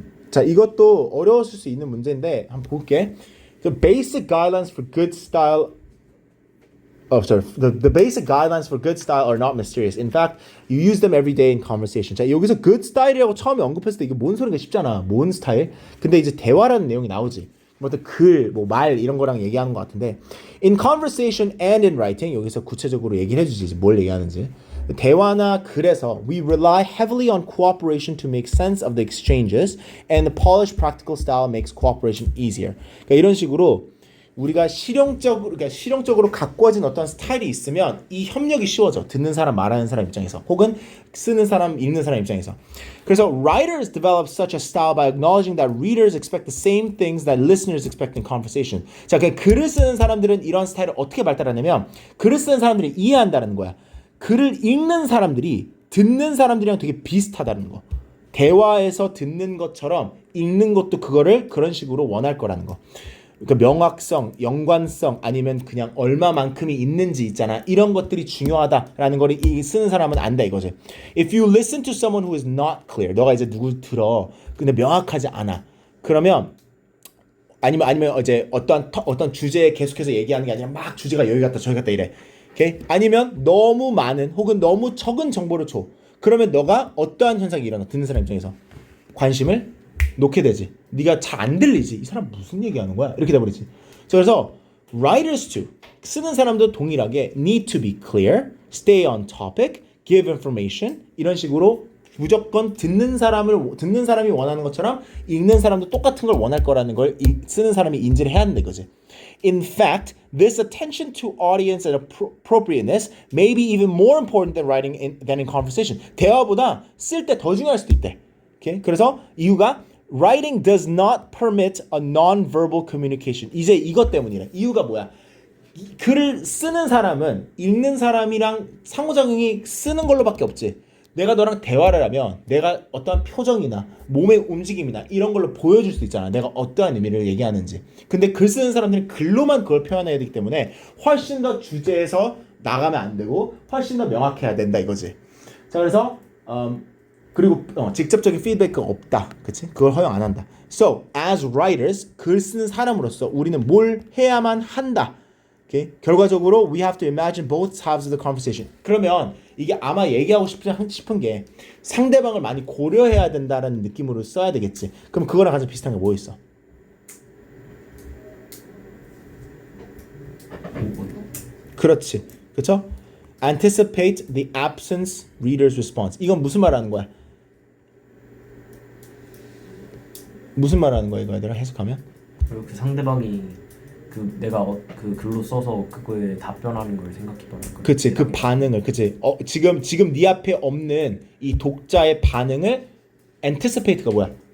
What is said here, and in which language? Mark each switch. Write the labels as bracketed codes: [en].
[ko] 자, 이것도 어려웠을 수 있는 문제인데 한번 볼게. [en] The basic guidelines for good style. The basic guidelines for good style are not mysterious. In fact, you use them every day in conversation. [ko] 자, 여기서 good style이라고 처음에 언급했을 때 이게 뭔 소리인가 싶잖아. 뭔 스타일? 근데 이제 대화라는 내용이 나오지. 뭐 어떤 글, 뭐 말 이런 거랑 얘기하는 것 같은데 [en] in conversation and in writing [ko] 여기서 구체적으로 얘기를 해주지 뭘 얘기하는지. 대화나 글에서 [en] we rely heavily on cooperation to make sense of the exchanges and the polished practical style makes cooperation easier. [ko] 그러니까 이런 식으로 우리가 실용적으로 가꾸어진 어떤 스타일이 있으면 이 협력이 쉬워져. 듣는 사람, 말하는 사람 입장에서 혹은 쓰는 사람, 읽는 사람 입장에서. 그래서 [en] writers develop such a style by acknowledging that readers expect the same things that listeners expect in conversation. [ko] 자, 그 글을 쓰는 사람들은 이런 스타일을 어떻게 발달하냐면 글을 쓰는 사람들이 이해한다는 거야. 글을 읽는 사람들이 듣는 사람들이랑 되게 비슷하다는 거. 대화에서 듣는 것처럼 읽는 것도 그거를 그런 식으로 원할 거라는 거. 그러니까 명확성, 연관성 아니면 그냥 얼마만큼이 있는지 있잖아. 이런 것들이 중요하다라는 걸 쓰는 사람은 안다 이거지. [en] If you listen to someone who is not clear, [ko] 너가 이제 누굴 들어, 근데 명확하지 않아. 그러면 아니면 이제 어떤 주제에 계속해서 얘기하는 게 아니라 막 주제가 여기 갔다 저기 갔다 이래. 오케이? 아니면 너무 많은 혹은 너무 적은 정보를 줘. 그러면 너가 어떠한 현상이 일어나? 듣는 사람 입장에서 관심을 놓게 되지. 네가 잘 안 들리지. 이 사람 무슨 얘기하는 거야? 이렇게 돼버리지. 그래서 [en] writers too, [ko] 쓰는 사람도 동일하게 [en] need to be clear, stay on topic, give information [ko] 이런 식으로 무조건 듣는 사람이 원하는 것처럼 읽는 사람도 똑같은 걸 원할 거라는 걸 쓰는 사람이 인지를 해야 한다 이거지. [en] In fact, this attention to audience and appropriateness may be even more important than than in conversation. [ko] 대화보다 쓸 때 더 중요할 수도 있대. [en] Okay? [ko] 그래서 이유가 [en] writing does not permit a non-verbal communication. [ko] 이제 이것 때문이래. 이유가 뭐야? 글을 쓰는 사람은 읽는 사람이랑 상호작용이 쓰는 걸로밖에 없지. 내가 너랑 대화를 하면 내가 어떠한 표정이나 몸의 움직임이나 이런 걸로 보여줄 수 있잖아. 내가 어떠한 의미를 얘기하는지. 근데 글 쓰는 사람들은 글로만 그걸 표현해야 되기 때문에 훨씬 더 주제에서 나가면 안 되고 훨씬 더 명확해야 된다 이거지. 자, 그래서 그리고 직접적인 피드백은 없다. 그치? 그걸 허용 안 한다. [en] So, as writers, [ko] 글 쓰는 사람으로서 우리는 뭘 해야만 한다. [en] Okay? [ko] 결과적으로 [en] we have to imagine both halves of the conversation. [ko] 그러면 이게 아마 얘기하고 싶은 게 상대방을 많이 고려해야 된다는 느낌으로 써야 되겠지. 그럼 그거랑 가장 비슷한 게 뭐 있어? 그렇지. 그렇죠? [en] Anticipate the absence reader's response. [ko] 이건 무슨 말하는 거야? 무슨 말하는 거야 이거 얘들아 해석하면? 그리고 그 상대방이 그 내가 그 글로 써서 그거에 답변하는 걸 생각해보는 거야. 그치, 그 반응을, 그치. 지금 네 앞에 없는 이 독자의 반응을 anticipate가 뭐야?